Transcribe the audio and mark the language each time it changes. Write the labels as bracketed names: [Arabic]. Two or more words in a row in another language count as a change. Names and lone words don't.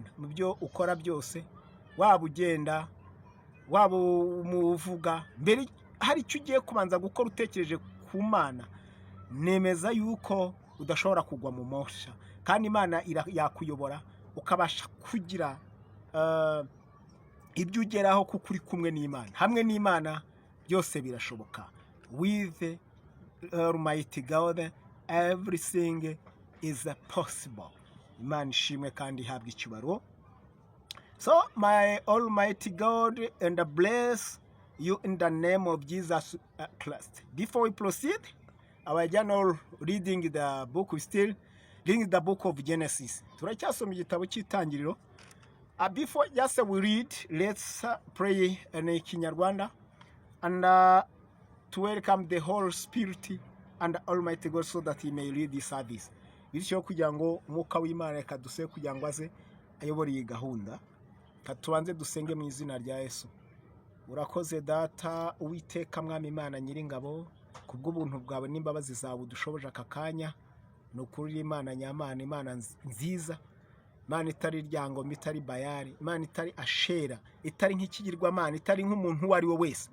[Kinyarwanda] Mu byo ukora byose, waba ugenda, waba umuvuga, mbere hari icyo ugiye kubanza gukora utekereje ku Mana, nemeza yuko udashobora kugwa mu mosha, kandi Imana yakuyobora ukabasha kugira ibyo ugeraho kuko uri kumwe n'Imana. Hamwe n'Imana byose birashoboka. [English] With Almighty God everything is possible. [Kinyarwanda] Imana ishimwe kandi ihabwe icyubahiro. [English] So my Almighty God, and bless you in the name of Jesus Christ. Before we proceed, our journal reading the book, we still reading the book of Genesis. [Kinyarwanda] Turacyasoma igitabo cy'Itangiriro. [English] Before just we read, let's pray in Kinyarwanda and to welcome the Holy Spirit and Almighty God so that He may lead this service. [Kinyarwanda] Bityo kugira ngo umwuka w'Imana reka duse kugira ngo aze ayobore iyi gahunda. Katubanze dusenge mu izina rya Yesu. Urakoze Data Uwiteka Mwami Imana Nyiringabo, kubw'ubuntu bwawe n'imbabazi zawe dushoboje aka kanya. Ni ukuri Imana nyamana, Imana nziza, Imana itari ryangombe, itari Bayali, Imana itari Ashera, itari nk'ikigirwamana, itari nk'umuntu uwo ari we wese.